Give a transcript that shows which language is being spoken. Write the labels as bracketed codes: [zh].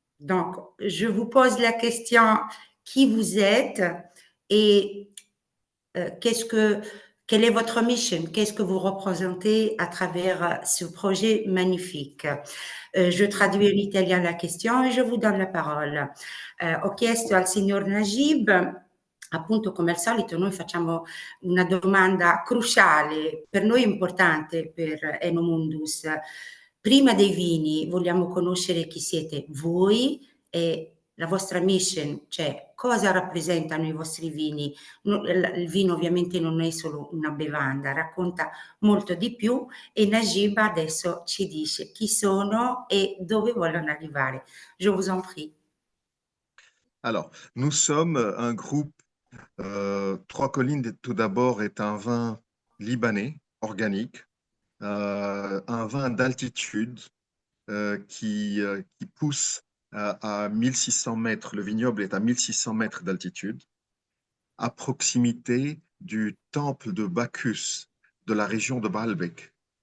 [fr] Donc, je vous pose la question qui vous êtes et qu'est-ce que, quelle est votre mission? Qu'est-ce que vous représentez à travers ce projet magnifique? Je traduis en italien la question e je vous donne la parola. [it] Ho chiesto al signor Najib, appunto come al solito noi facciamo una domanda cruciale, per noi importante per Enomundus. Prima dei vini vogliamo conoscere chi siete voi e la vostra mission, cioè cosa rappresentano i vostri vini. Il vino ovviamente non è solo una bevanda, racconta molto di più e Najib adesso ci dice chi sono e dove vogliono arrivare. [fr] Je vous en prie. Alors, nous sommes un groupe. Trois Collines, tout d'abord, est un vin libanais, organique, un vin d'altitude qui pousse à 1600 mètres. Le vignoble est à 1600 mètres d'altitude, à proximité du temple de Bacchus de la région de Baalbek.